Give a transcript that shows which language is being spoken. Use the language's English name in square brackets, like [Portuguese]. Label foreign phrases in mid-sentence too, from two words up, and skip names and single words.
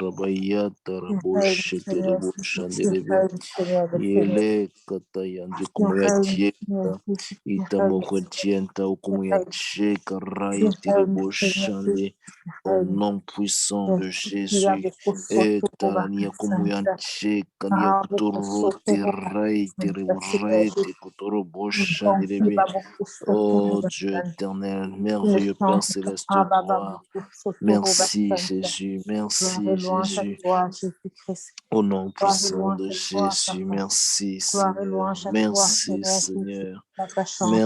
[French] tarabaya Tu tarabo règnes, shekere Seigneur. Tu boshanderebe. règnes, Seigneur de Seigneur. Ile kataya Tu ndikumuya règnes, Seigneur tienta. Jésus. Tu règnes. Itamoko tienta Tu ukumuya règnes. cheka Tu raitere règnes, Seigneur boshande. Jésus. Tu Au règnes. nom puissant de Merci, Seigneur Jésus. de Kosoto, Etalania Santa. kumuyanche kania Ah, kuturu Kosoto, tirai Seigneur tirure te Jésus. kuturu Merci, boshandirebe. Baba Oh Kosoto, Dieu Santa. éternel, Tu ne merveilleux Père changes pas. céleste, Ah, Baba gloire. Kosoto, Merci Santa. Jésus, Gloire et merci louange à Jésus. toi, Jésus-Christ. Au nom Gloire et puissant louange de à toi, Jésus, Papa. merci Gloire et Seigneur, louange à toi, merci Seigneur Jésus. Seigneur, Tu n'as pas changé.